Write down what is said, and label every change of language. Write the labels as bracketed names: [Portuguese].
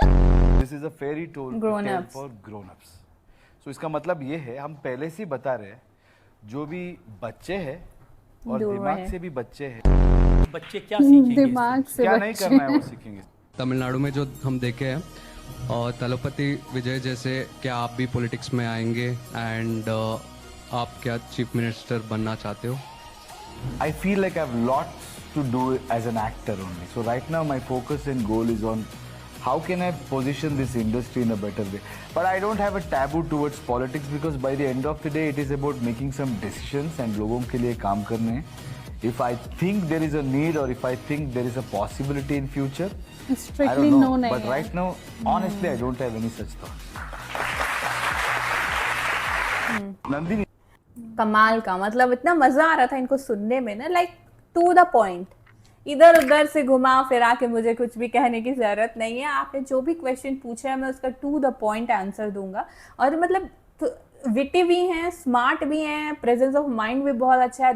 [English] This is a fairy tale for grown ups. [Hindi] सो इसका मतलब ये है, हम पहले से ही बता रहे हैं, जो भी बच्चे हैं और दिमाग से भी बच्चे हैं, बच्चे क्या सीखेंगे? दिमाग से क्या नहीं करना है वो सीखेंगे। तमिलनाडु में जो हम देखे हैं, और तलपति विजय जैसे, क्या आप भी पॉलिटिक्स में आएंगे एंड आप क्या चीफ मिनिस्टर बनना चाहते हो? [English] I feel like I have lots to do as an actor only. So right now my focus and goal is on how can I position this industry in a better way. But I don't have a taboo towards politics because by the end of the day it is about making some decisions and [Hindi] लोगों के लिए काम करने हैं. [English] If I think there is a need or if I think there is a possibility in future, I Strictly don't no [Hindi] नहीं [English] But [Hindi] है। [English] right now, honestly, I don't have any such thoughts. [Hindi] Nandini, कमाल का, मतलब इतना मजा आ रहा था इनको सुनने में ना, लाइक टू द पॉइंट, इधर उधर से घुमा फिरा के मुझे कुछ भी कहने की जरूरत नहीं है। आपने जो भी क्वेश्चन पूछा है मैं उसका टू द पॉइंट आंसर दूंगा। और मतलब विटी भी हैं, स्मार्ट भी हैं, प्रेजेंस ऑफ माइंड भी बहुत अच्छा है।